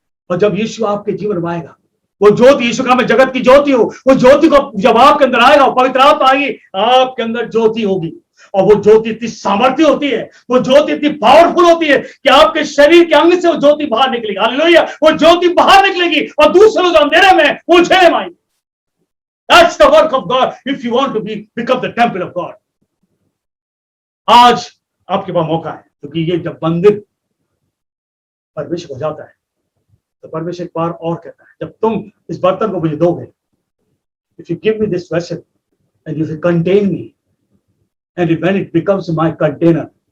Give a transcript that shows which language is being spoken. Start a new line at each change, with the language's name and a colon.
Hindi: और जब यीशु आपके जीवन में आएगा, वो ज्योति, यीशु का मैं जगत की ज्योति हूं, वो ज्योति को जब आपके अंदर आएगा, पवित्र आत्मा आएगी, आपके अंदर ज्योति होगी, और वो ज्योति इतनी सामर्थ्य होती है, वो ज्योति इतनी पावरफुल होती है कि आपके शरीर के अंग से वो ज्योति बाहर निकलेगी, हालेलुया, वो ज्योति बाहर निकलेगी, और दूसरे लोग अंधेरे में उलझे माएंगे।
English: That's the work of God if you want to become the temple of God.
Hindi: आज आपके पास मौका है, क्योंकि ये जब मंदिर परमेश्वर हो जाता है, तो परमेश्वर एक बार और कहता है, जब तुम इस बर्तन को मुझे दोगे,
English: If you give me this vessel and you contain me and when it becomes my container.